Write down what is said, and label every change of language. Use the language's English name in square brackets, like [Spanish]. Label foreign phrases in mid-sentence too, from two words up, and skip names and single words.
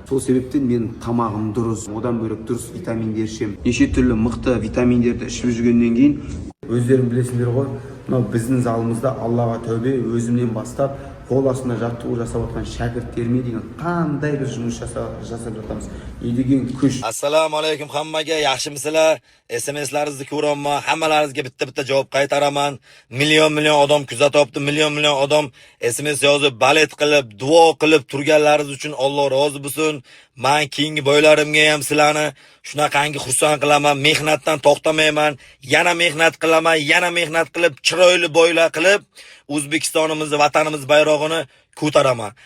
[Kazakh] Сол себептен мен тамағым дұрыс, одан бөлек дұрыс витаминдер ішемін. Неше түрлі мықты витаминдерді ішіп жүргеннен кейін өздерің білесіңдер ғой, мынау біздің залымызда Аллаға тәубе, өзімнен бастап қол астында жаттығу жасап отқан шәкірттеріме деген қандай бір жұмыс жасап жатамыз. Не деген күш. [Uzbek] Assalomu alaykum hammaga, yaxshimisizlar? SMS'laringizni ko'raman, hammalaringizga bitta javob qaytaraman. Million odam kuzatyapti, million odam SMS yozib, balet qilib, duo qilib turganlaringiz uchun Alloh rozi bo'lsin. Men keyingi boylarimga ham sizlarni shunaqangi xursand qilaman, mehnatdan to'xtamayman, yana mehnat qilaman, yana mehnat qilib, chiroyli boylar qilib, O'zbekistonimizni, vatanimiz bayrog'ini ko'taraman.